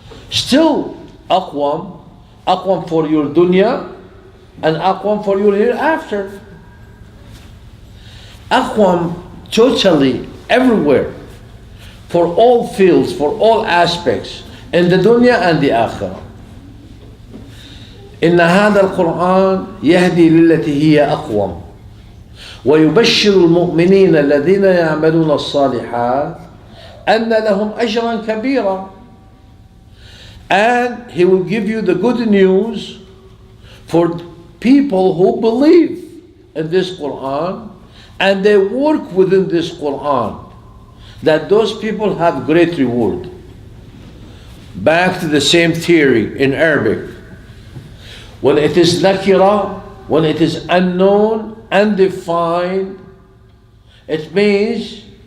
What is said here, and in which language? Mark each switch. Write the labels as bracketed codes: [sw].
[en] Still, aqwam for your dunya, and aqwam for your hereafter. Aqwam totally everywhere, for all fields, for all aspects, in the dunya and the akhirah. [ar] إن هذا القرآن يهدي للتي هي أقوم ويبشر المؤمنين الذين يعملون الصالحات أن لهم أجرا كبيرا. [en] And He will give you the good news for people who believe in this Quran and they work within this Quran, that those people have great reward. Back to the same theory in Arabic. When it is nakira, when it is unknown, undefined, it means